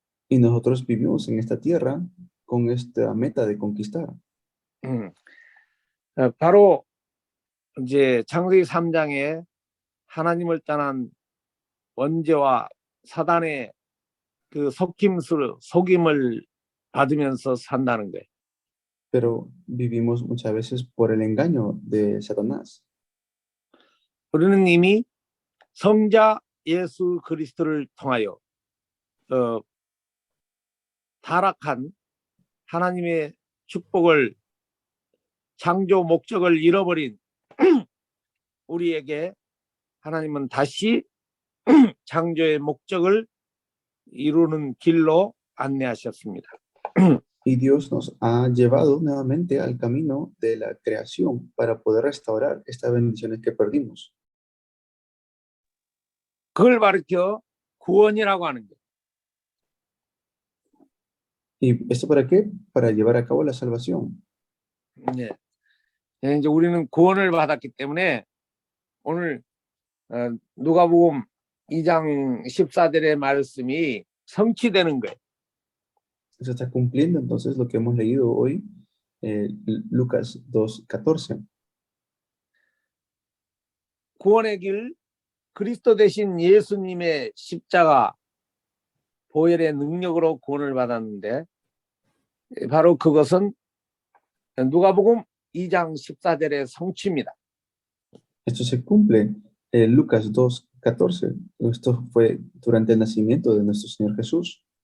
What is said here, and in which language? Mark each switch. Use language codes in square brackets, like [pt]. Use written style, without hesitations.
[es] Y nosotros vivimos en esta tierra con esta meta de conquistar. [ko] 바로 이제 창세기 3장에 하나님을 떠난 원죄와 사단의 그 속임을 받으면서 산다는 거예요. [es] Pero vivimos muchas veces por el engaño de Satanás. [ko] 우리는 이미 성자 예수 그리스도를 통하여 타락한 하나님의 축복을 창조 목적을 잃어버린 우리에게 하나님은 다시 창조의 목적을 이루는 길로 안내하셨습니다. [es] Y Dios nos ha llevado nuevamente al camino de la creación para poder restaurar estas bendiciones que perdimos. [ko] 그걸 가르쳐 구원이라고 하는 거예요. [es] ¿Y esto para qué? Para llevar a cabo la salvación. [ko] 네. 이제 우리는 구원을 받았기 때문에 오늘 누가복음 2장 14절의 말씀이 성취되는 거예요. [es] Se está cumpliendo entonces lo que hemos leído hoy, Lucas 2:14. [ko] 구원의 길 그리스도 대신 예수님의 십자가 보혈의 능력으로 구원을 받았는데 바로 그것은 누가복음 2장 14절의 성취입니다. [es] Esto se cumple Lucas 2:14. Esto fue durante el nacimiento de nuestro Señor Jesús.